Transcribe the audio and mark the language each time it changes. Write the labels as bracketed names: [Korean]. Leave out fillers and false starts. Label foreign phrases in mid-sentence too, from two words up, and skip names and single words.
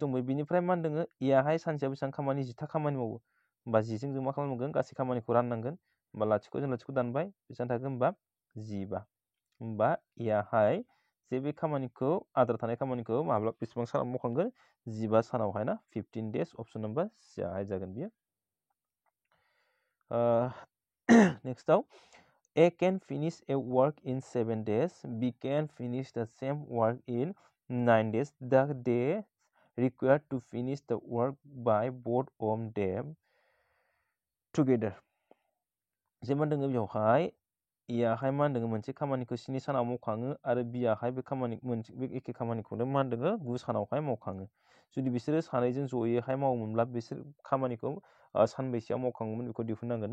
[Bodo] दंबोयो बिनिफ्राय मा होनदों एयाहाय सानसेयाव बेसेबां खामानि 10था खामानि मावो होमबा 10जों जों मा खालामनांगोन गासै खामानिखौ राननांगोन होमबा लाथिख' जों लाथिख' दानबाय बेसेबां थागोन होमबा 15 होमबा एयाहाय जे बे खामानिखौ आद्रा थानाय खामानिखौ माब्ला बेसेबां सानाव मावखांगोन 15 सानावहाय ना 15 days [English] option number [Bodo] सियाहाय जागोन बियो नेक्स्टआव [English] A can finish a work in 7 days, B can finish the same work in 9 days. The days required to finish the work by both of them together. [Bodo] जे मा दोङो बेवहाय याहाय मा होनदों मोनसे खामानिखौ 7 सानाव मावखाङो आरो बियाहाय बे एखे खामानिखौनो मा होनदों 9 सानावहाय मावखाङो जुदि बिसोरो सानैजों जयैहाय मावोमोनब्ला बिसोर खामानिखौ सानबैसेयाव मावखाङोमोन बेखौ दिहुननांगोन